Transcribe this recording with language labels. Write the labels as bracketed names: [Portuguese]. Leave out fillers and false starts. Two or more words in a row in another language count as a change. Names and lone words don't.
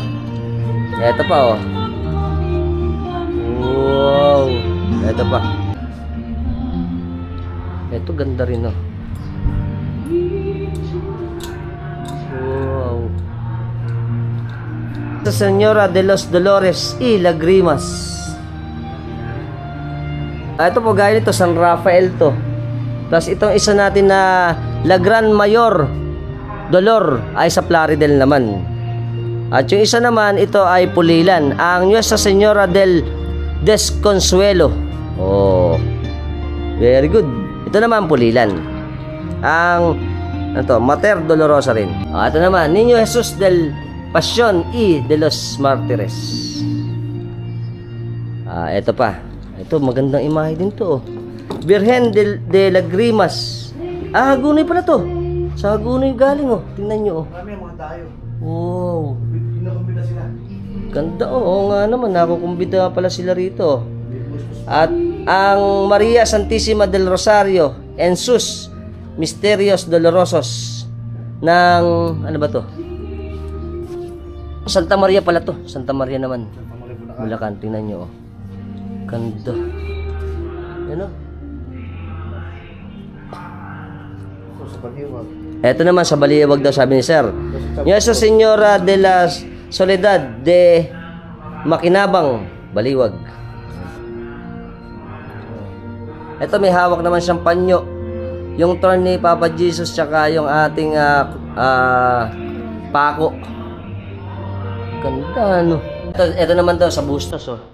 [Filipino] Ito pa oh. Wow. Ito pa. Ito ganda rin oh. Wow. Sa Señora de los Dolores y Lagrimas. Ito po gaya nito, San Rafael to. Tapos itong isa natin na La Gran Mayor Dolor ay sa Plaridel naman. At yung isa naman, ito ay Pulilan. Ang Nuestra Señora del Desconsuelo. [English] Oh, very good. [Filipino] Ito naman Pulilan. Ang ito, Mater Dolorosa rin. Ito naman, Niño Jesus del Passion y de los Martires. Ito pa. Ito, magandang imahe din to. Virgen de Lagrimas. Hagunoy pala to. Sa Hagunoy galing, oh. Tingnan nyo, oh. Marami ang mga tayo. Wow. Pinakumbina sila. Ganda, oh. Oo nga naman, nakukumbida pala sila rito. At ang Maria Santissima del Rosario and sus Misterios Dolorosos ng, ano ba to? Santa Maria pala to. Santa Maria naman. Bulacan, tingnan nyo, oh. Ganda. Yan, oh. Sa Baliwag. Eto naman sa Baliwag daw, sabi ni Sir. Nuestra Señora de la Soledad de Makinabang, Baliwag. Eto, may hawak naman siyang panyo. Yung turn ni Papa Jesus tsaka yung ating pako. Ganda, ano. Ito naman daw sa bustos, oh.